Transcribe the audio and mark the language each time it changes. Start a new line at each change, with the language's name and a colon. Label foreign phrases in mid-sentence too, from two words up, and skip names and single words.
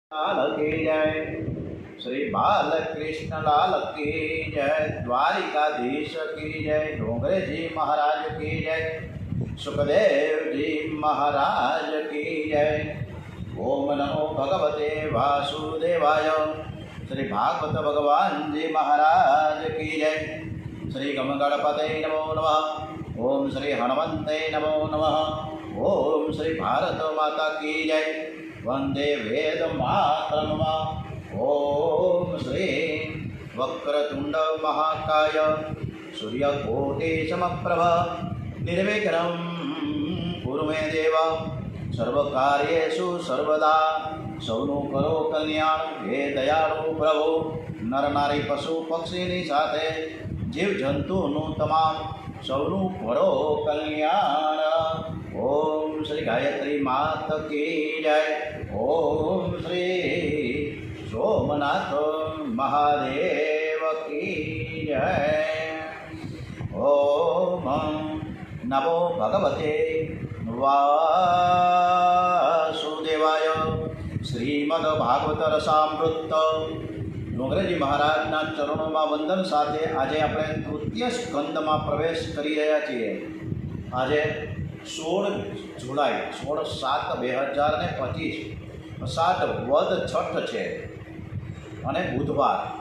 Hindi: लाल की जय। श्री बालकृष्ण लाल की जय। द्वारिकाधीश की जय। डोंगरे जी महाराज की जय। सुखदेव जी महाराज की जय।
Sanskrit: ओम नमो भगवते वासुदेवाय।
Hindi: श्री भागवत भगवान जी महाराज की जय।
Sanskrit: श्री गम गणपते नमो नमः। ओम श्री हनुमंते नमो नमः।
Hindi: ओम श्री भारत माता की जय।
Sanskrit: वंदे वेद मातरम। ओम श्री वक्रतुंड महाकाय सूर्यकोटि समप्रभ निर्विघ्नं कुरु मे देव। सर्वकार्येषु सर्वदा
Gujarati: સૌનું કરો કલ્યાણ હે દયાળુ પ્રભુ। નર નારી પશુ પક્ષીની સાથે જીવ જંતુનું તમામ સૌનું કરો કલ્યાણ।
Hindi: ओम श्री गायत्री मात की जय। ઓમ શ્રી સોમનાથ મહાદેવ की जय।
Sanskrit: ओम नमो भगवते वासुदेवाय। श्रीमद्भागवत रसामृत
Gujarati: ડોંગરેજી મહારાજના ચરણોમાં વંદન સાથે આજે આપણે તૃતીય સ્કંદમાં પ્રવેશ કરી રહ્યા છીએ। આજે 16 જુલાઈ 16/7/2025 અષાઢ વદ છઠ છે અને બુધવાર।